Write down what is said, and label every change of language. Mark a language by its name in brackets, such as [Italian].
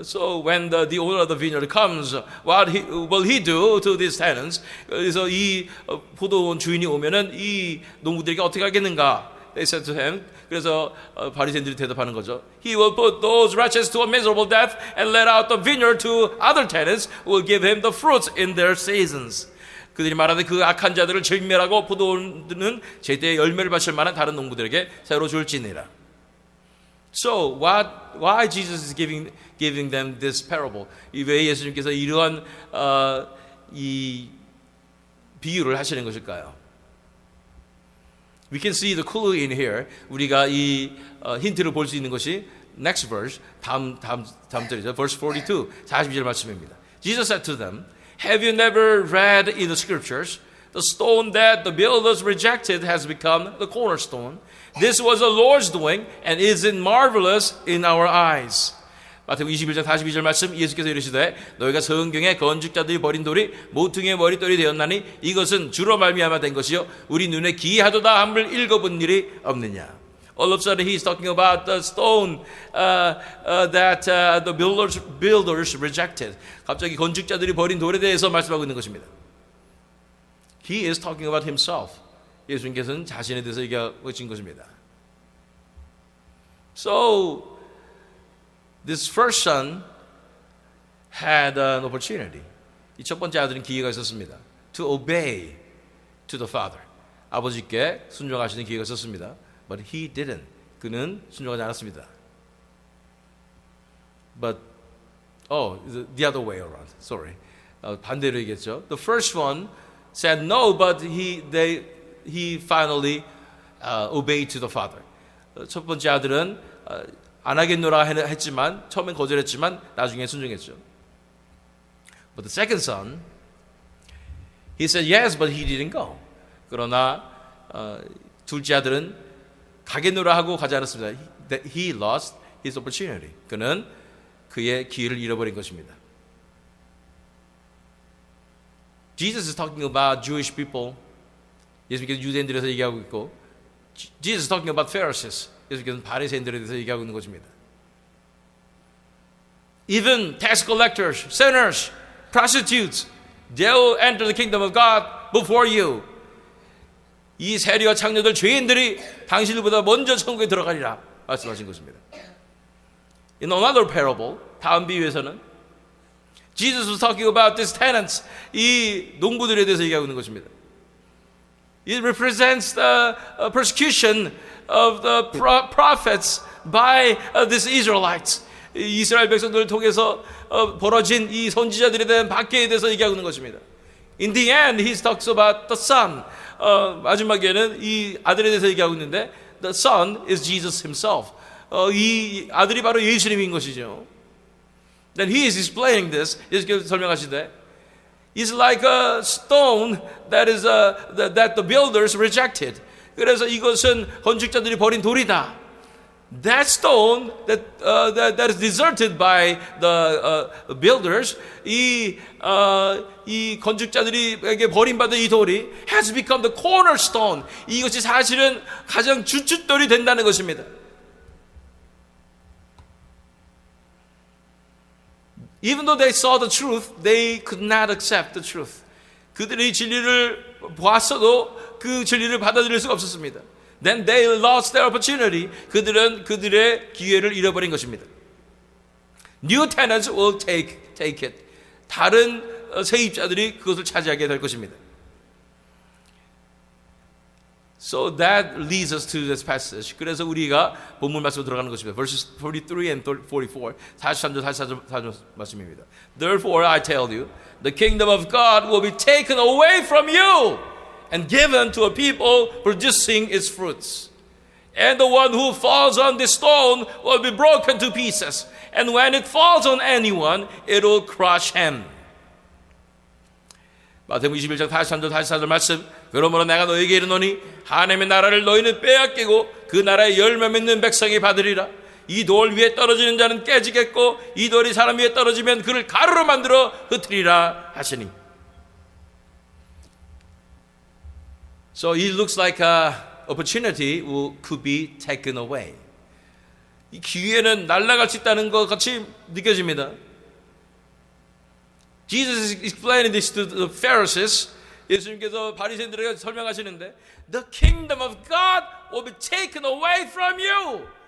[English] So when the owner of the vineyard comes, what will he do to these tenants? [Korean] 그래서 이 포도원 주인이 오면은 이 농부들에게 어떻게 하겠는가? [English] They said to him. [Korean] 그래서 바리새인들이 대답하는 거죠. [English] He will put those wretches to a miserable death and let out the vineyard to other tenants who will give him the fruits in their seasons. [Korean] 그들이 말하되 그 악한 자들을 진멸하고 포도원은 제때에 열매를 바칠 만한 다른 농부들에게 새로 줄지니라. [English] So why Jesus is giving them this parable? [Korean] 왜 예수님께서 이러한 이 비유를 하시는 것일까요? [English] We can see the clue in here. [Korean] 우리가 이 힌트를 볼 수 있는 것이 [English] next verse, [Korean] 다음 절이죠. [English] Verse 42, [Korean] 42절 말씀입니다. [English] Jesus said to them, Have you never read in the scriptures, the stone that the builders rejected has become the cornerstone. This was the Lord's doing and is marvelous in our eyes. [Korean] 마태복음 21장 42절 말씀. 예수께서 이르시되 너희가 성경에 건축자들이 버린 돌이 모퉁이의 머릿돌이 되었나니 이것은 주로 말미암아 된 것이요 우리 눈에 기이하도다 함을 읽어본 일이 없느냐. [English] All of a sudden he's talking about the stone that the builders rejected. [Korean] 갑자기 건축자들이 버린 돌에 대해서 말씀하고 있는 것입니다. [English] He is talking about himself. [Korean] 예수님께서는 자신에 대해서 얘기하고 있는 것입니다. [English] So this first son had an opportunity. [Korean] 이 첫 번째 아들은 기회가 있었습니다. [English] To obey to the father. [Korean] 아버지께 순종하시는 기회가 있었습니다. [English] But he didn't. [Korean] 그는 순종하지 않았습니다. [English] But the other way around. Sorry. [Korean] 반대로 얘기했죠. [English] The first one said no, but he finally obeyed to the father. [Korean] 첫 번째 아들은 안 하겠노라 했지만 처음엔 거절했지만 나중에 순종했죠. [English] But the second son, he said yes, but he didn't go. [Korean] 그러나 둘째 아들은 가겠노라 하고 가지 않았습니다. [English] He lost his opportunity. [Korean] 그는 그의 기회를 잃어버린 것입니다. [English] Jesus is talking about Jewish people. [Korean] 예수님께서 유대인들에서 얘기하고 있고, [English] Jesus is talking about Pharisees. [Korean] 예수님께서는 바리새인들에 대해서 얘기하고 있는 것입니다. [English] Even tax collectors, sinners, prostitutes, they will enter the kingdom of God before you. [Korean] 이 세리와 창녀들, 죄인들이 당신들보다 먼저 천국에 들어가리라 말씀하신 것입니다. [English] In another parable, [Korean] 다음 비유에서는 [English] Jesus was talking about these tenants, [Korean] 이 농부들에 대해서 얘기하고 있는 것입니다. [English] It represents the persecution of the prophets by these Israelites. [Korean] 이스라엘 백성들을 통해서 벌어진 이 선지자들에 대한 박해에 대해서 얘기하고 있는 것입니다. [English] In the end, he talks about the son. [Korean] 마지막에는 이 아들에 대해서 얘기하고 있는데, [English] the son is Jesus himself. [Korean] 이 아들이 바로 예수님인 것이죠. [English] Then he is explaining this. [Korean] 이렇게 설명하시되, [English] it's like a stone that is that the builders rejected. [Korean] 그래서 이것은 건축자들이 버린 돌이다. [English] That stone that is deserted by the builders, [Korean] 이 건축자들에게 버림받은 이 돌이 [English] has become the cornerstone. [Korean] 이것이 사실은 가장 주춧돌이 된다는 것입니다. [English] Even though they saw the truth, they could not accept the truth. [Korean] 그들이 진리를 보았어도 그 진리를 받아들일 수가 없었습니다. [English] Then they lost their opportunity. [Korean] 그들은 그들의 기회를 잃어버린 것입니다. [English] New tenants will take it. [Korean] 다른 세입자들이 그것을 차지하게 될 것입니다. [English] So that leads us to this passage. [Korean] 그래서 우리가 본문 말씀으로 들어가는 것입니다. [English] Verses 43 and 44. [Korean] 43절 44절 말씀입니다. [English] Therefore I tell you, the kingdom of God will be taken away from you and given to a people producing its fruits. And the one who falls on this stone will be broken to pieces. And when it falls on anyone, it will crush him. [Korean] 마태복음 21장 43절 44절 말씀. 그러므로 내가 너에게 이르노니 하나님의 나라를 너희는 빼앗기고 그 나라의 열매 맺는 백성이 받으리라. 이 돌 위에 떨어지는 자는 깨지겠고 이 돌이 사람 위에 떨어지면 그를 가루로 만들어 흩으리라 하시니. [English] So it looks like an opportunity could be taken away. [Korean] 이 기회는 날아갈 수 있다는 것 같이 느껴집니다. [English] Jesus is explaining this to the Pharisees. [Korean] 예수님께서 바리새인들에게 설명하시는데, [English] the kingdom of God will be taken away from you.